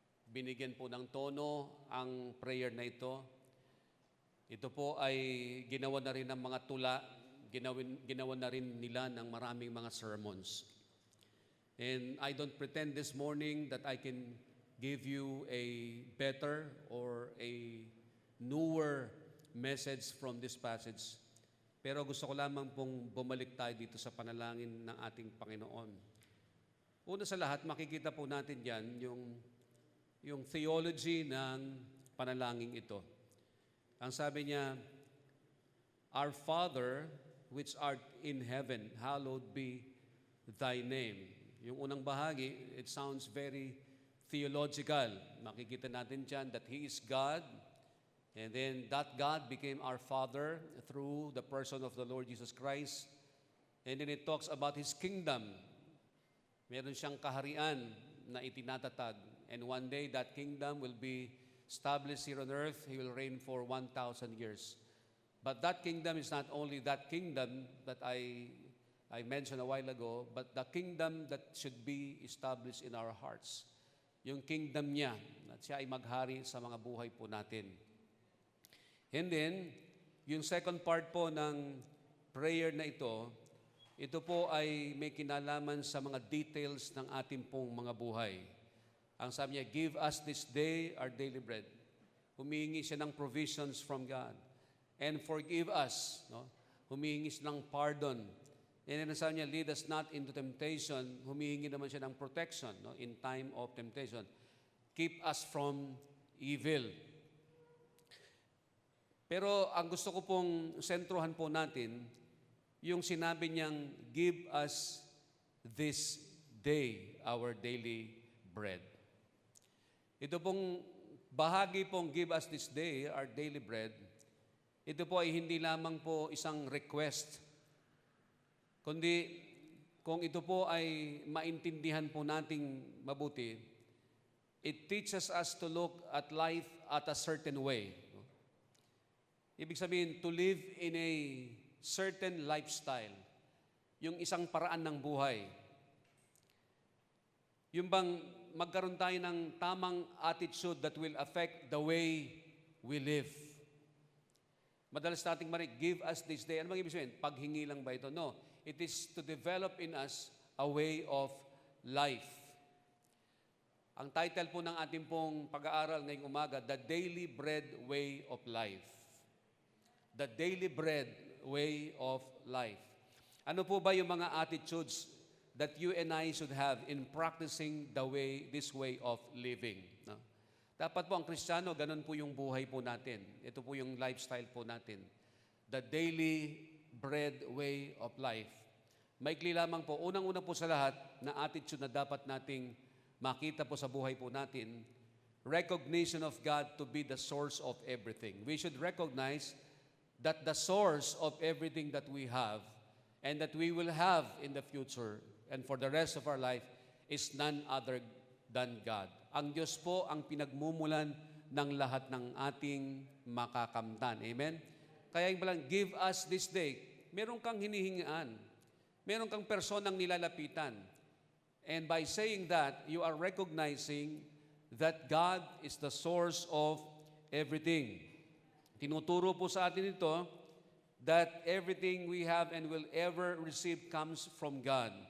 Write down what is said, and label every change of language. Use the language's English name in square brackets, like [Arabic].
[Filipino] Binigyan po ng tono ang prayer na ito. Ito po ay ginawa na rin ng mga tula, ginawa na rin nila ng maraming mga sermons. [English] And I don't pretend this morning that I can give you a better or a newer message from this passage. [Filipino] Pero gusto ko lamang pong bumalik tayo dito sa panalangin ng ating Panginoon. Una sa lahat, makikita po natin yan yung theology ng panalangin ito. Ang sabi niya, [English] Our Father, which art in heaven, hallowed be thy name. [Filipino] Yung unang bahagi, [English] it sounds very theological. [Filipino] Makikita natin dyan [English] that He is God, and then that God became our Father through the person of the Lord Jesus Christ. And then it talks about His kingdom. [Filipino] Meron siyang kaharian na itinatatag. [English] And one day, that kingdom will be established here on earth. He will reign for 1,000 years. But that kingdom is not only that kingdom that I mentioned a while ago, but the kingdom that should be established in our hearts. [Filipino] Yung kingdom niya, na siya ay maghari sa mga buhay po natin. And then, yung second part po ng prayer na ito po ay may kinalaman sa mga details ng ating pong mga buhay. Ang sabi niya, [English] give us this day our daily bread. [Filipino] Humihingi siya ng [English] provisions from God. And forgive us. No? [Filipino] Humihingi siya ng pardon. [English] And then [Filipino] sabi niya, [English] lead us not into temptation. [Filipino] Humihingi naman siya ng protection, no? [English] In time of temptation. Keep us from evil. [Filipino] Pero ang gusto ko pong sentruhan po natin, yung sinabi niyang, [English] give us this day our daily bread. [Filipino] Ito pong bahagi pong [English] give us this day our daily bread, [Filipino] ito po ay hindi lamang po isang request, kundi kung ito po ay maintindihan po nating mabuti, [English] it teaches us to look at life at a certain way. [Filipino] Ibig sabihin, [English] to live in a certain lifestyle. [Filipino] Yung isang paraan ng buhay. Yung bang magkaroon tayo ng tamang attitude [English] that will affect the way we live. [Filipino] Madalas nating marinig, [English] give us this day. [Filipino] Ano bang ibig sabihin? Paghingi lang ba ito? No. [English] It is to develop in us a way of life. [Filipino] Ang title po ng ating pong pag-aaral ngayong umaga, [English] The Daily Bread Way of Life. The Daily Bread Way of Life. [Filipino] Ano po ba yung mga [English] attitudes that you and I should have in practicing this way of living? No? [Filipino] Dapat po ang Kristiyano, ganun po yung buhay po natin. Ito po yung lifestyle po natin. [English] The Daily Bread Way of Life. [Filipino] Maikli lamang po, unang-una po sa lahat na attitude na dapat nating makita po sa buhay po natin, [English] recognition of God to be the source of everything. We should recognize that the source of everything that we have and that we will have in the future and for the rest of our life is none other than God. [Filipino] Ang Diyos po ang pinagmumulan ng lahat ng ating makakamtan. Amen? Kaya yung palang, [English] give us this day. [Filipino] Meron kang hinihingaan. Meron kang personang nilalapitan. [English] And by saying that, you are recognizing that God is the source of everything. [Filipino] Tinuturo po sa atin ito [English] that everything we have and will ever receive comes from God.